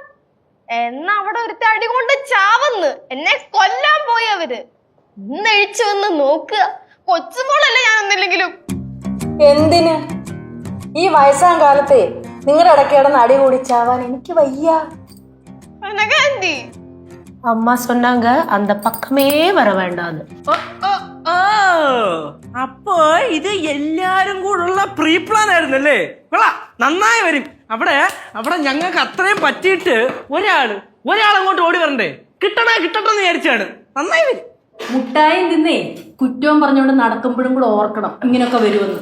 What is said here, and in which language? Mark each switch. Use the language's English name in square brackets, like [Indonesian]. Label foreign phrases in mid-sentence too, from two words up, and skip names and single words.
[Malayalam] എന്നാ അവിടെ ഒരുത്ത അടി കൊണ്ട് ചാവന്ന് എന്നെ കൊല്ലാൻ പോയി അവര്. ഇന്നഴിച്ചു വന്ന് നോക്കുക. കൊച്ചുമോളല്ലേ ഞാനൊന്നില്ലെങ്കിലും. എന്തിന് ഈ വയസ്സാം കാലത്തെ നിങ്ങളുടെ ഇടയ്ക്ക് കിടന്ന് അടി കൂടിച്ചാവാൻ എനിക്ക് വയ്യ. അനകാന്റി [Tamil] அம்மா சொன்னாங்க அந்த பக்கமே வர வேண்டான்னு. [Malayalam] അപ്പോ ഇത് എല്ലാരും കൂടെയുള്ള [English] pre plan [Malayalam] ആയിരുന്നല്ലേ? കൊള്ളാം, നന്നായി വരും. അവിടെ അവിടെ ഞങ്ങൾക്ക് അത്രയും പറ്റിയിട്ട് ഒരാളങ്ങോട്ട് ഓടി വരണ്ടേ? കിട്ടട്ടെന്ന് വിചാരിച്ചാണ്. നന്നായി വരും. മുട്ടായും തിന്നേ കുറ്റവും പറഞ്ഞുകൊണ്ട് നടക്കുമ്പോഴും കൂടെ ഓർക്കണം ഇങ്ങനെയൊക്കെ വരുമെന്ന്.